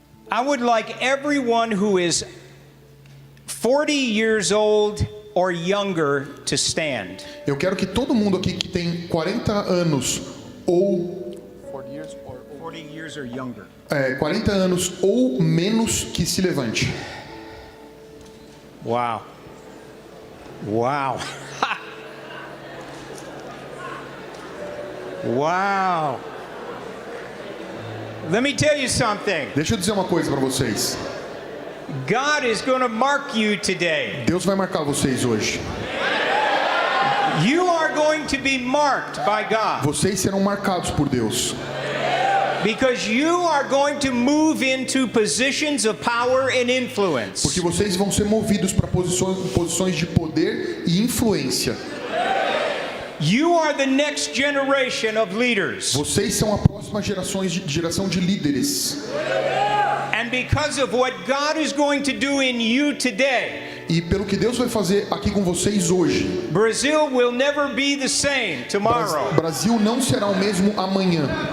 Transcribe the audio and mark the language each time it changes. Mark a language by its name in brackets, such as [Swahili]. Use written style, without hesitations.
[English] I would like everyone who is 40 years old or younger to stand. [Portuguese] Eu quero que todo mundo aqui que tem 40 anos ou [English] 40 years or younger. [Portuguese] 40 anos ou menos que se levante. [English] Wow. Wow. Wow. Let me tell you something. [Portuguese] Deixa eu dizer uma coisa para vocês. [English] God is going to mark you today. [Portuguese] Deus vai marcar vocês hoje. [English] You are going to be marked by God. [Portuguese] Vocês serão marcados por Deus. [English] Because you are going to move into positions of power and influence. [Portuguese] Porque vocês vão ser movidos para posições de poder e influência. [English] You are the next generation of leaders. [Portuguese] Vocês são a próxima geração de líderes. [English] And because of what God is going to do in you today, [Portuguese] e pelo que Deus vai fazer aqui com vocês hoje, [English] Brazil will never be the same tomorrow. [Portuguese] Brasil não será o mesmo amanhã.